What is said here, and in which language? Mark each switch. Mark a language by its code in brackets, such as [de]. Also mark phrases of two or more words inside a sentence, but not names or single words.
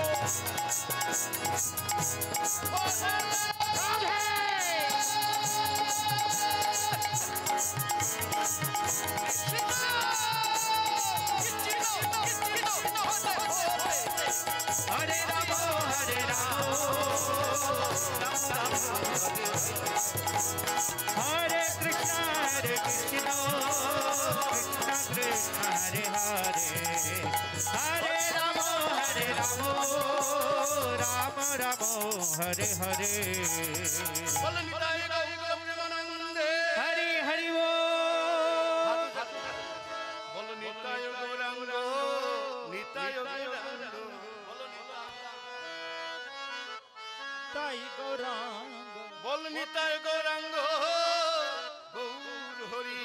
[sa] हरे राम हरे कृष्ण कृष्ण कृष्ण हरे हरे हरे राम राम हरे हरे Hari [bn] হরি বোল বলো নিতাই গৌরাঙ্গ নিতাই গৌরাঙ্গ বলো Nitai Gauranga বল নিতাই গৌরাঙ্গ গৌর হরি